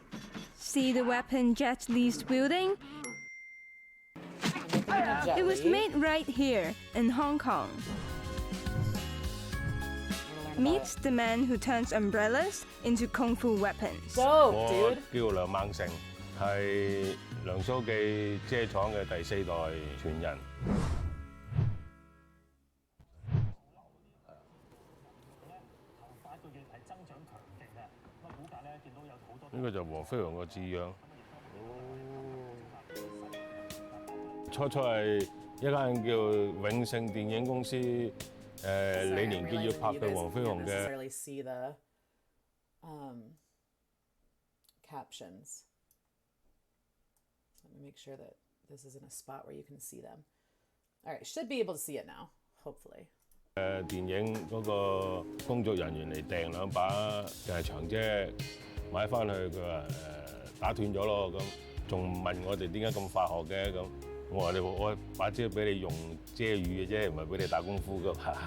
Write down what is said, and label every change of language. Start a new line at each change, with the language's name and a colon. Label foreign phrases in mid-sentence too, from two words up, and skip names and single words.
English: See the weapon Jet Li's wielding? It was made right here in Hong Kong. Meet the man who turns umbrellas into Kung Fu weapons. Dope, dude.
Cantonese: 叫梁猛成，係梁蘇記遮廠嘅第4代傳人。呢個就黃飛鴻個字樣。初係一間叫永盛電影公司，李連杰要拍對黃飛鴻嘅。
English: necessarily see the captions. Let me make sure that this is in a spot where you can see them. All right, should be able to see it now, hopefully.
Cantonese: 電影嗰個工作人員嚟訂2把長遮，買翻去佢話打斷咗咯，咁仲問我哋點解咁化學嘅咁，我把遮俾你用遮雨嘅啫，唔係俾你打功夫噶嘛。